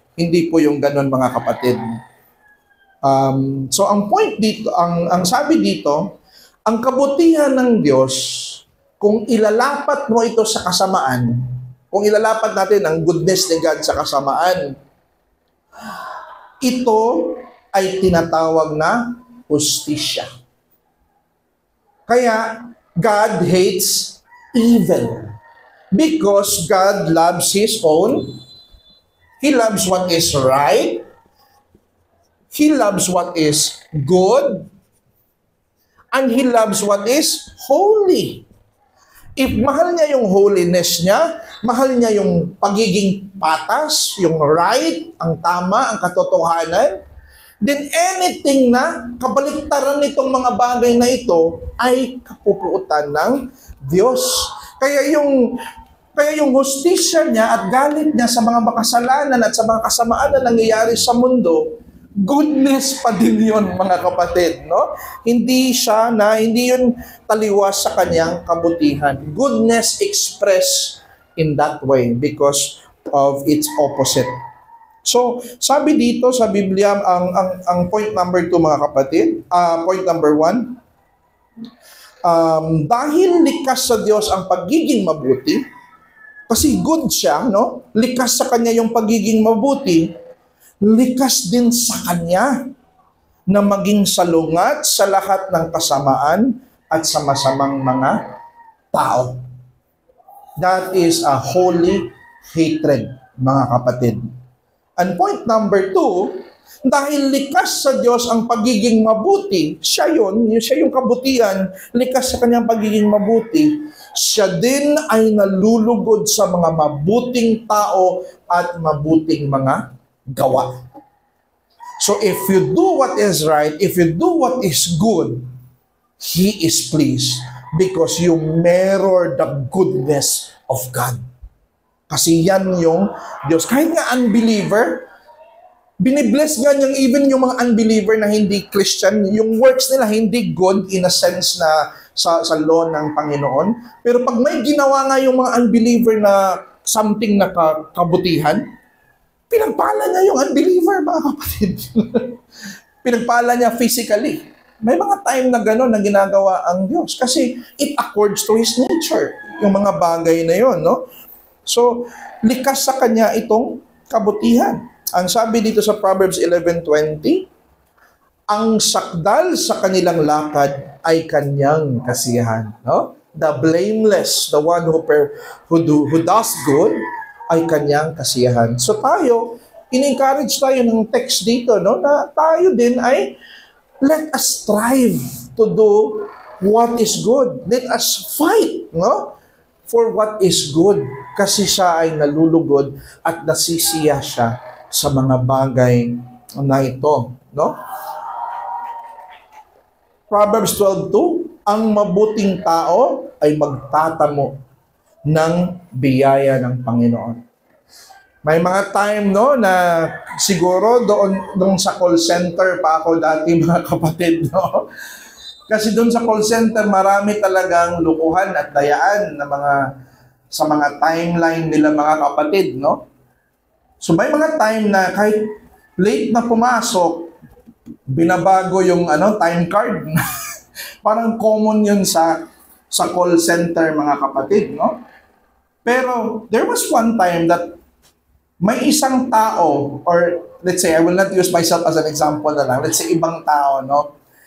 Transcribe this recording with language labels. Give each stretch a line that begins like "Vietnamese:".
Filipino: Hindi po yung ganun, mga kapatid. So ang point dito, ang sabi dito, ang kabutihan ng Diyos, kung ilalapat mo ito sa kasamaan, kung ilalapat natin ang goodness ni God sa kasamaan, ito ay tinatawag na hustisya.
English: Kaya God hates evil because God loves His own. He loves what is right. He loves what is good. And He loves what is holy.
Filipino: If mahal niya yung holiness niya, mahal niya yung pagiging patas, yung right, ang tama, ang katotohanan, then anything na kabaliktaran nitong mga bagay na ito ay kapupuutan ng Diyos. Kaya yung hustisya niya at galit niya sa mga makasalanan at sa mga kasamaan na nangyayari sa mundo, goodness pa din yun, mga kapatid, no? Hindi yun taliwas sa kanyang kabutihan.
English: Goodness expressed in that way because of its opposite.
Filipino: So, sabi dito sa Biblia, ang point number 2, mga kapatid, point number 1, dahil likas sa Diyos ang pagiging mabuti, kasi good siya, no? Likas sa kanya yung pagiging mabuti, likas din sa kanya na maging salungat sa lahat ng kasamaan at sa masamang mga tao.
English: That is a holy hatred,
Filipino: mga kapatid.
English: And point number 2,
Filipino: dahil likas sa Diyos ang pagiging mabuti, siya yung kabutihan, likas sa kanyang pagiging mabuti, siya din ay nalulugod sa mga mabuting tao at mabuting mga gawa.
English: So if you do what is right, if you do what is good, He is pleased because you mirror the goodness of God.
Filipino: Kasi yan yung Diyos. Kahit nga unbeliever, binibless nga niyang even yung mga unbeliever na hindi Christian, yung works nila hindi good
English: in a sense
Filipino: na sa law ng Panginoon. Pero pag may ginawa nga yung mga unbeliever na something na kabutihan, pinagpala niya yung unbeliever, mga kapatid. Pinagpala niya physically. May mga time na gano'n na ginagawa ang Diyos kasi
English: it accords to His nature,
Filipino: yung mga bagay na yon, no? So, likas sa Kanya itong kabutihan. Ang sabi dito sa Proverbs 11:20, ang sakdal sa kanilang lakad ay Kanyang kasiyahan, no?
English: The blameless, the one who does good,
Filipino: ay Kanyang kasiyahan. So tayo, in-encourage tayo ng text dito, no, na tayo din ay
English: let us strive to do what is good. Let us fight, no, for what is good.
Filipino: Kasi siya ay nalulugod at nasisiya siya sa mga bagay na ito, no? Proverbs 12:2, ang mabuting tao ay magtatamo ng biyaya ng Panginoon. May mga time, no, na siguro doon sa call center pa ako dati, mga kapatid, no? Kasi doon sa call center, marami talagang lukuhan at dayaan na sa mga timeline nila, mga kapatid, no? So may mga time na kahit late na pumasok, binabago yung time card. Parang common yun sa call center, mga kapatid, no?
English: Pero there was one time that
Filipino: may isang tao,
English: or let's say, I will not use myself as an example
Filipino: na lang,
English: let's say
Filipino: ibang tao,
English: no?